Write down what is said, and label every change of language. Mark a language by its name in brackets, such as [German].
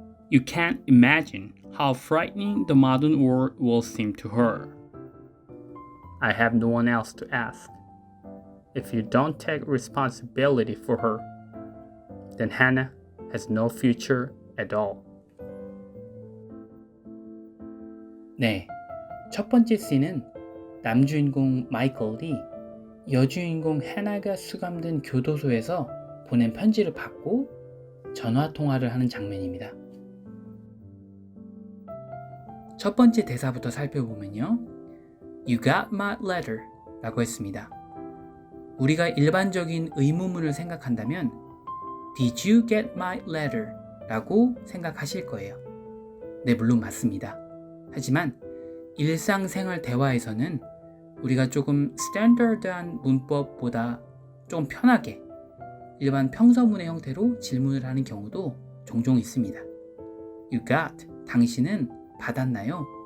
[English] You can't imagine how frightening the modern world will seem to her. I have no one else to ask. If you don't take responsibility for her, then Hannah has no future at all. [Korean] 네, 첫 번째 씬은 남주인공 마이클이 여주인공 해나가 수감된 교도소에서 보낸 편지를 받고 전화통화를 하는 장면입니다. 첫 번째 대사부터 살펴보면요. [English] You got my letter [Korean] 라고 했습니다. 우리가 일반적인 의문문을 생각한다면 [English] Did you get my letter? [Korean] 라고 생각하실 거예요. 네, 물론 맞습니다. 하지만 일상생활 대화에서는 우리가 조금 스탠더드한 문법보다 좀 편하게 일반 평서문의 형태로 질문을 하는 경우도 종종 있습니다. [English] You got, [Korean] 당신은 받았나요?